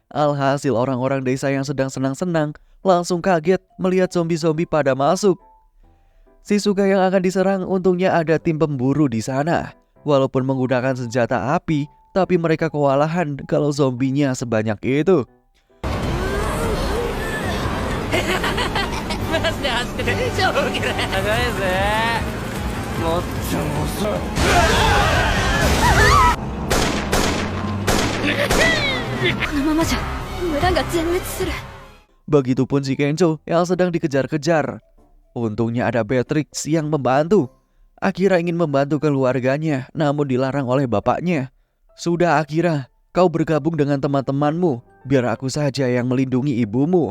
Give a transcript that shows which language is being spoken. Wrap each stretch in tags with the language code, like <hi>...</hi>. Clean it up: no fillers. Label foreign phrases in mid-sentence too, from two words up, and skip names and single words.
<id>Alhasil orang-orang desa yang sedang senang-senang langsung kaget melihat zombie-zombie pada masuk. Shizuka yang akan diserang untungnya ada tim pemburu di sana. Walaupun menggunakan senjata api, tapi mereka kewalahan kalau zombinya sebanyak itu.</id> <ja>マジで走っててしょうがない長いぜもっと遅いこのままじゃ村が全滅する。</ja> <id>Begitupun si Kencho yang sedang dikejar-kejar. Untungnya ada Beatrix yang membantu. Akira ingin membantu keluarganya, namun dilarang oleh bapaknya. Sudah Akira, kau bergabung dengan teman-temanmu, biar aku saja yang melindungi ibumu.</id>